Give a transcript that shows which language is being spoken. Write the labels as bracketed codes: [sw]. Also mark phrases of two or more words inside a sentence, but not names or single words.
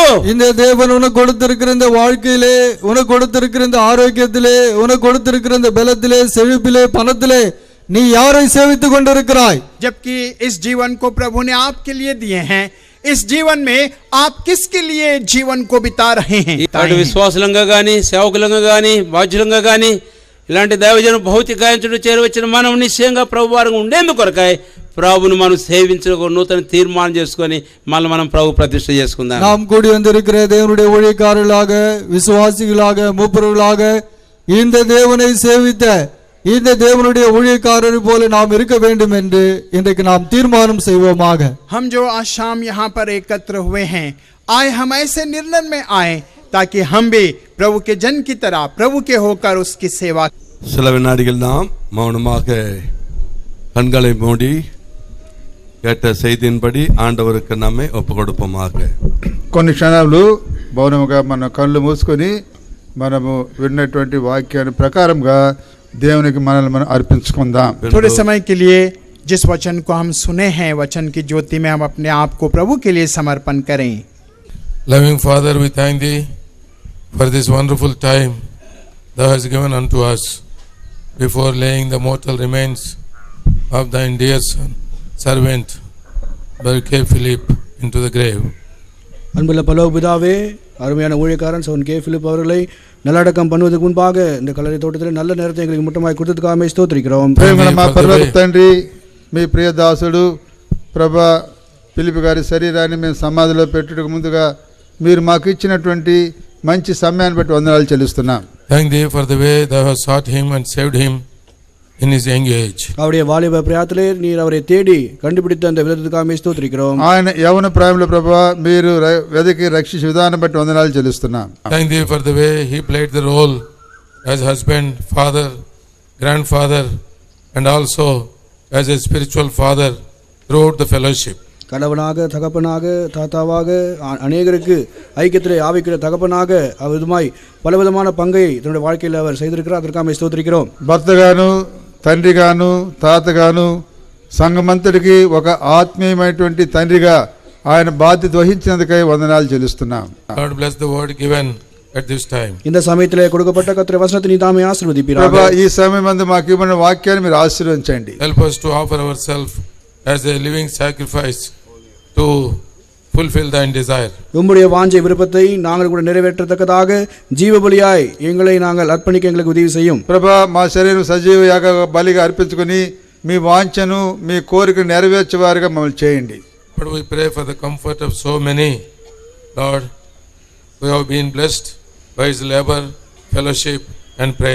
[ta] இந்த தேவன் உனக்கு கொடுத்திருக்கிற இந்த வாழ்க்கையிலே உனக்கு கொடுத்திருக்கிற இந்த ஆரோக்கியத்திலே உனக்கு கொடுத்திருக்கிற இந்த பலத்திலே செழிப்பிலே பணத்திலே நீ யாரை சேவித்துக் கொண்டிருக்கிறாய்? [hi] जबकि इस जीवन को प्रभु ने आपके लिए दिए हैं, इस जीवन में आप किसके लिए जीवन को बिता रहे हैं? [te] అటు విశ్వాసులంగా గాని సేవకులంగా గాని బాధ్యులంగా గాని ఇలాంటి దైవజనం భౌతిక కాయంచుడు చేరవచ్చిన మనం నిశ్చయంగా ప్రభు వారంగా ఉండేందుకు కొరకాయ ప్రభువును మనం సేవించుకో నూతన తీర్మానం చేసుకొని మళ్ళీ మనం ప్రభు ప్రతిష్ఠ చేసుకుందాం. [ta] நாம் கூடி வந்திருக்கிற தேவனுடைய ஊழியக்காரர்களாக விசுவாசிகளாக மூப்பர்களாக இந்த தேவனை சேவித்த இந்த தேவனுடைய ஊழியக்காரரை போல நாம் இருக்க வேண்டும் என்று இன்றைக்கு நாம் தீர்மானம் செய்வோமாக. [hi] हम जो आज शाम यहाँ पर एकत्र हुए हैं आए हम ऐसे निर्णय में आए ताकि हम भी प्रभु के जन की तरह प्रभु के होकर उसकी सेवा. [ta] சில வினாடிகள் நாம் மௌனமாக கண்களை மூடி கேட்ட செய்தியின்படி ஆண்டவருக்கு நம்மை ஒப்புக் கொடுப்போமாக. [te] కొన్ని క్షణాలు మౌనముగా మన కళ్ళు మూసుకొని మనము విన్నటువంటి వాక్యాన్ని ప్రకారంగా దేవునికి మనల్ని మనం అర్పించుకుందాం. [hi] थोड़े समय के लिए जिस वचन को हम सुने हैं वचन की ज्योति में हम अपने आप को प्रभु के लिए समर्पण करें. [en] Loving Father, we thank thee for this wonderful time thou hast given unto us before laying the mortal remains of thine dear son, servant, Brother K. Philip, into the grave. [ta] அன்புள்ள பரலோக பிதாவே, அருமையான ஊழியக்காரன் சவுன் கே பிலிப் அவர்களை நல்லடக்கம் பண்ணுவதற்கு முன்பாக இந்த கல்லறை தோட்டத்தில் நல்ல நேரத்தை எங்களுக்கு முட்டமாய் கொடுத்ததுக்காக ஸ்தோத்திரிக்கிறோம். [te] ప్రేమల మా పరలోక తండ్రి, మీ ప్రియ దాసుడు ప్రభా పిలిపి గారి శరీరాన్ని మేము సమాధిలో పెట్టుటకు ముందుగా మీరు మాకు ఇచ్చినటువంటి మంచి సమయాన్ని బట్టి వందనాలు చెల్లిస్తున్నాం. [en] Thank thee for the way thou hast sought him and saved him in his young age. [ta] அவருடைய வாலிப பிராயத்திலே நீர் அவரை தேடி கண்டுபிடித்த அந்த விதத்துக்காக ஸ்தோத்திரிக்கிறோம். [te] ఆయన యవన ప్రాయంలో ప్రభా మీరు వెదకి రక్షించే విధానం బట్టి వందనాలు చెల్లిస్తున్నాం. [en] Thank thee for the way he played the role as husband, father, grandfather, and also as a spiritual father throughout the fellowship. [ta] கணவனாக, தகப்பனாக, தாத்தாவாக, அநேகருக்கு ஐக்கியத்திலே ஆவிக்கிற தகப்பனாக அவ்விதமாய் பலவிதமான பங்கை தன்னுடைய வாழ்க்கையில் அவர் செய்திருக்கிறார். அதற்காக ஸ்தோத்திரிக்கிறோம். [te] భర్తగాను, తండ్రిగాను, తాతగాను, సంఘమంతటికి ఒక ఆత్మీయమైనటువంటి తండ్రిగా ఆయన బాధ్యత వహించినందుకై వందనాలు చెల్లిస్తున్నాం. [en] God bless the word given at this time. [ta] இந்த சமயத்திலே கொடுக்கப்பட்ட கர்த்தருடைய வசனத்தை நீதாமே ஆசீர்வதிப்பீராக. [te] ప్రభా ఈ సమయమందు మాకు ఇవ్వబడిన వాక్యాన్ని మీరు ఆశీర్వదించండి. [en] Help us to offer ourselves as a living sacrifice to fulfill thine desire. [ta] உம்முடைய வாஞ்சை விருப்பத்தை நாங்கள் கூட நிறைவேற்றத்தக்கதாக ஜீவபலியாய் எங்களை நாங்கள் அர்ப்பணிக்க எங்களுக்கு உதவி செய்யும். [te] ప్రభా మా శరీరం సజీవ యాగ బలిగా అర్పించుకొని మీ వాంఛను మీ కోరికను నెరవేర్చేవారుగా మమ్మల్ని చేయండి. [en] But we pray for the comfort of so many, Lord, who have been blessed by his labor, fellowship and prayer.